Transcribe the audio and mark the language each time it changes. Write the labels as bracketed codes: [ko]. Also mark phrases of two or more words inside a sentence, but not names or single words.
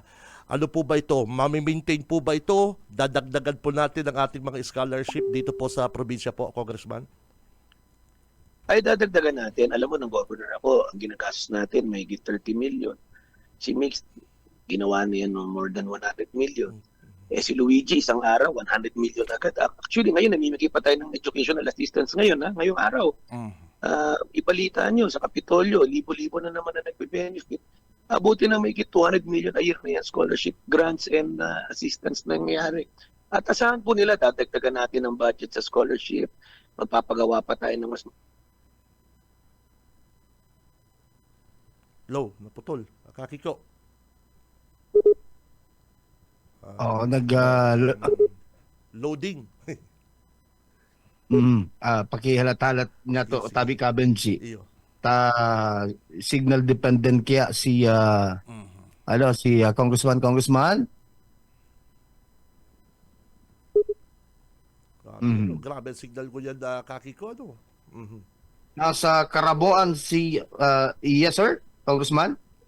[tl] Ano po ba ito? Mami-maintain po ba ito? Dadagdagan po natin ang ating mga scholarship dito po sa probinsya po, Congressman? Ay, dadagdagan natin. Alam mo, ng governor ako, ang ginagastos natin, may 30 million. Si Mix, ginawa niya ng [en] more than 100 million. [tl] Si Luigi, isang araw, 100 million agad. Actually, ngayon, namimigay pa tayo ng [en] educational assistance [tl] ngayon, ngayong araw. Ipalitan nyo sa Kapitolyo, libo-libo na naman na nagbe-benefit. Buti na may 200 million [en] a year [tl] na yan, [en] scholarship, grants, and assistance [tl] na nangyayari. At asahan po nila, dadagdagan natin ang budget sa scholarship, magpapagawa pa tayo ng mas Low, naputol. Kakiko. Oo, Loading. pakihalatalat nga to Yes, tabi ka Benji. Iyo. [en] Signal dependent [tl] kaya si Congressman. Grabe ang signal ko yan, Kakiko. Ano? Mhm. Nasa Karabuan si [en] yes sir, [tl] Congressman.